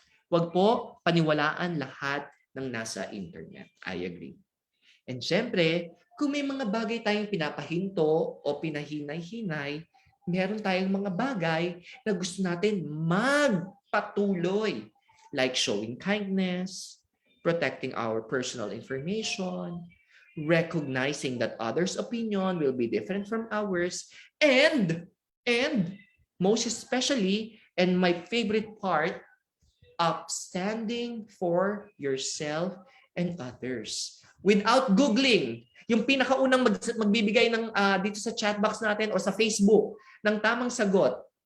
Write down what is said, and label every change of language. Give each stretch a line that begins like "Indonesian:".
Filipino: Huwag po paniwalaan lahat ng nasa internet.
English: I agree.
Filipino: And syempre, kung may mga bagay tayong pinapahinto o pinahinay-hinay, meron tayong mga bagay na gusto natin magpatuloy.
English: Like showing kindness, protecting our personal information, recognizing that others' opinion will be different from ours, and most especially, and my favorite part, upstanding for yourself and others. Without Googling,
Filipino: yung pinakaunang magbibigay ng dito sa chat box natin o sa Facebook ng tamang sagot.